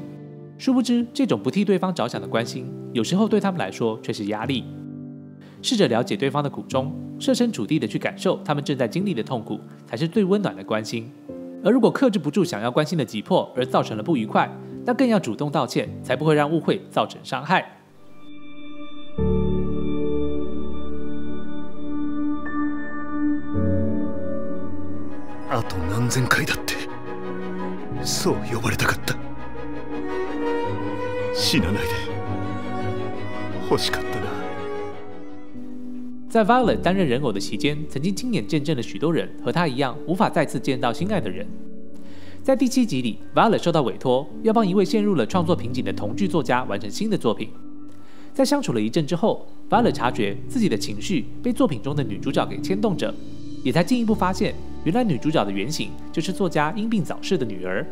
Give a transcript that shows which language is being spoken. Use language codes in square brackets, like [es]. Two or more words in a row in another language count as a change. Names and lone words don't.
[zh] 殊不知，这种不替对方着想的关心，有时候对他们来说却是压力。试着了解对方的苦衷，设身处地的去感受他们正在经历的痛苦，才是最温暖的关心。而如果克制不住想要关心的急迫，而造成了不愉快，那更要主动道歉，才不会让误会造成伤害。 [ja] あと何千回だってそう呼ばれたかった。死なないで欲しかったな。 [zh] 在 Violet 担任人偶的期间，曾经亲眼见证了许多人和他一样无法再次见到心爱的人。在第7集里 ，Violet 受到委托，要帮一位陷入了创作瓶颈的同剧作家完成新的作品。在相处了一阵之后 ，Violet 察觉自己的情绪被作品中的女主角给牵动着，也才进一步发现，原来女主角的原型就是作家因病早逝的女儿。